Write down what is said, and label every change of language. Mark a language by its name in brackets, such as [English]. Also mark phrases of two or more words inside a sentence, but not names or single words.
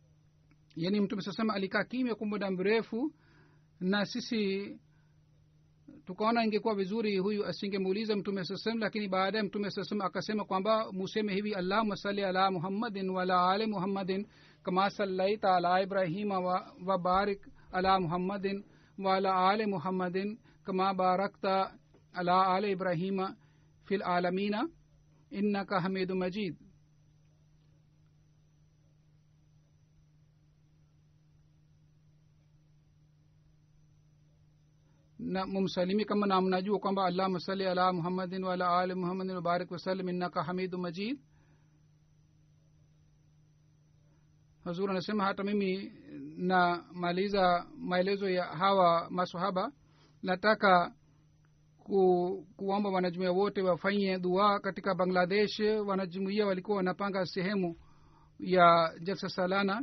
[Swahili] yani mtume [Arabic] صلى الله عليه وسلم [Swahili] alikaa kimya kwa muda mrefu, na sisi tukaona ingekuwa vizuri huyu asingemuuliza mtume saa salam, lakini baadaye mtume saa salam akasema kwamba museme hivi, [Arabic] اللهم صل على محمد وعلى آل محمد كما صليت على إبراهيم وبارك على محمد وعلى آل محمد كما باركت على آل إبراهيم في العالمين إنك حميد مجيد. [Swahili] na mumsalimi kama na mnajua kwamba [Arabic] اللهم صل على محمد وعلى آل محمد وبارك وسلم إنك حميد مجيد. [Swahili] Hazur anasema hata mimi na maliza maelezo ya hawa maswahaba, nataka kuomba wanajumuiya wote wafanye dua. Katika Bangladesh wanajumuiya walikuwa wanapanga sehemu ya jalsa salana.